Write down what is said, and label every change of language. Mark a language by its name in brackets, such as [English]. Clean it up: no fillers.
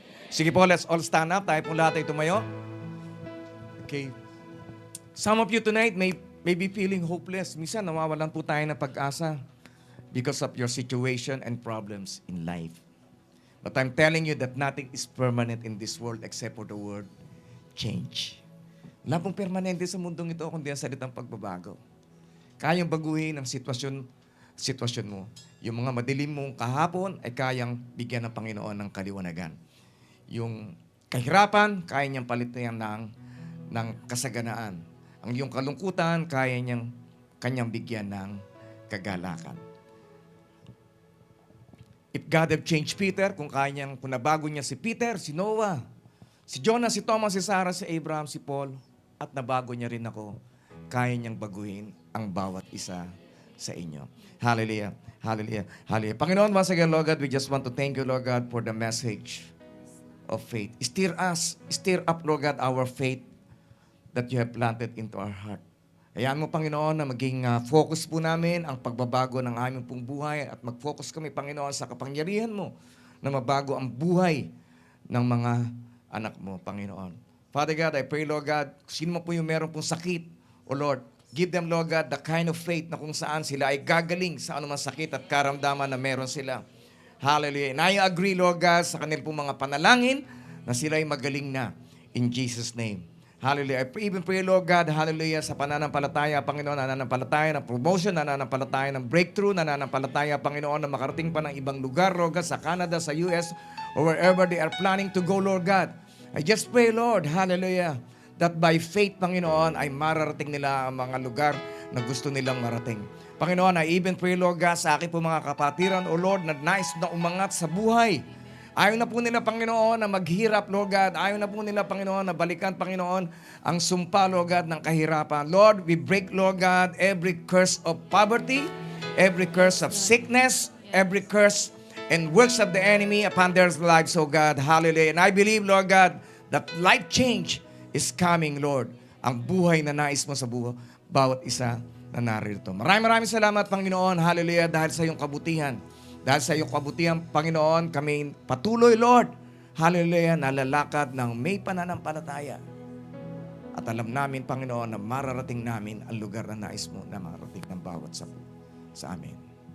[Filipino] Sige po, [English] let's all stand up. [Filipino] Tayo pong lahat ay tumayo. Okay. [English] Some of you tonight may be feeling hopeless. [Filipino] Minsan nawawalan po tayo ng pag-asa [English] because of your situation and problems in life. But I'm telling you that nothing is permanent in this world except for the word change. [Filipino] Wala pong permanente sa mundong ito kundi ang salitang pagbabago. Kayang baguhin ang sitwasyon mo. Yung mga madilim mong kahapon ay kayang bigyan ng Panginoon ng kaliwanagan. Yung kahirapan, kaya niyang palitan ng kasaganaan. Ang iyong kalungkutan, kanyang bigyan ng kagalakan. [English] If God have changed Peter, [Filipino] kung nabago niya si Peter, si Noah, si Jonah, si Thomas, si Sarah, si Abraham, si Paul, at nabago niya rin ako, kaya niyang baguhin ang bawat isa sa inyo. Hallelujah. Hallelujah. Hallelujah. [English] Panginoon, once again, Lord God, we just want to thank you, Lord God, for the message of faith. Stir up, Lord God, our faith that you have planted into our heart. [Filipino] Hayaan mo, Panginoon, na maging focus po namin ang pagbabago ng aming pong buhay at mag-focus kami, Panginoon, sa kapangyarihan mo na mabago ang buhay ng mga anak mo, Panginoon. [English] Father God, I pray, Lord God, [Filipino] sino mo po yung meron pong sakit, [English] O Lord, give them, Lord God, the kind of faith [Filipino] na kung saan sila ay gagaling sa anumang sakit at karamdaman na meron sila. Hallelujah. [English] And I agree, Lord God, [Filipino] sa kanil pong mga panalangin na sila ay magaling na. [English] In Jesus' name. Hallelujah. I even pray, Lord God, hallelujah, [Filipino] sa pananampalataya, Panginoon, nananampalataya ng promotion, nananampalataya ng breakthrough, nananampalataya, Panginoon, na makarating pa ng ibang lugar, [English] Lord God, sa Canada, sa US, or wherever they are planning to go, Lord God. I just pray, Lord, hallelujah, that by faith, [Filipino] Panginoon, ay mararating nila ang mga lugar na gusto nilang marating. Panginoon, [English] I even pray, Lord God, [Filipino] sa aking po mga kapatiran, O Lord, na nais na umangat sa buhay. Ayaw na po nila, Panginoon, na maghirap, Lord God. Ayaw na po nila, Panginoon, na balikan, Panginoon, ang sumpa, Lord God, ng kahirapan. [English] Lord, we break, Lord God, every curse of poverty, every curse of sickness, every curse and works of the enemy upon their lives, oh God. Hallelujah. And I believe, Lord God, that life change is coming, Lord. [Filipino] Ang buhay na nais mo sa bawat isa na narito. Maraming salamat, Panginoon. Hallelujah. Dahil sa iyong kabutihan. Dahil sa iyong kabutihan, Panginoon, kami patuloy, Lord. Hallelujah. Nalalakad ng may pananampalataya. At alam namin, Panginoon, na mararating namin ang lugar na nais mo na marating ng bawat sa amin.